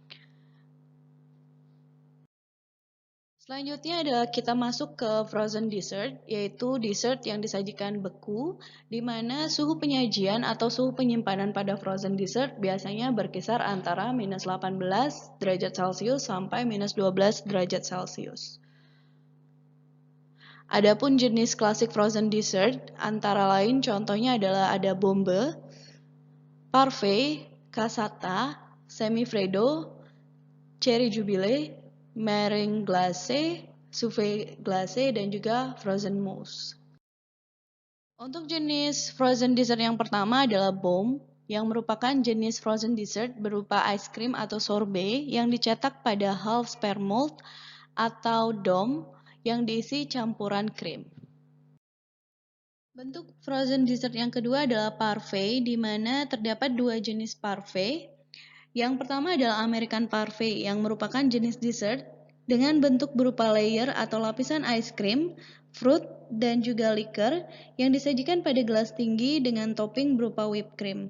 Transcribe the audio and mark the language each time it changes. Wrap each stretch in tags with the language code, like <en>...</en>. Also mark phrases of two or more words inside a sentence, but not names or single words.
<id>Selanjutnya adalah kita masuk ke</id> <en>frozen dessert,</en> <id>yaitu dessert yang disajikan beku, di mana suhu penyajian atau suhu penyimpanan pada</id> <en>frozen dessert</en> <id>biasanya berkisar antara minus 18 derajat Celcius sampai minus 12 derajat Celcius. Adapun jenis klasik</id> <en>frozen dessert,</en> <id>antara lain contohnya adalah ada bombe, parfait, cassata, semifreddo,</id> <en>cherry jubilee,</en> <fr>meringue glacé, soufflé glacé,</fr> <id>dan juga</id> <en>frozen mousse.</en> <id>Untuk jenis</id> <en>frozen dessert</en> <id>yang pertama adalah bombe, yang merupakan jenis</id> <en>frozen dessert</en> <id>berupa</id> <en>ice cream</en> <id>atau sorbet yang dicetak pada</id> <en>half sphere mold</en> <id>atau dome yang diisi campuran krim. Bentuk</id> <en>frozen dessert</en> <id>yang kedua adalah parfait, di mana terdapat dua jenis parfait. Yang pertama adalah</id> <en>American Parfait</en> <id>yang merupakan jenis dessert dengan bentuk berupa layer atau lapisan</id> <en>ice cream, fruit,</en> <id>dan juga liquor yang disajikan pada gelas tinggi dengan topping berupa</id> <en>whipped cream.</en>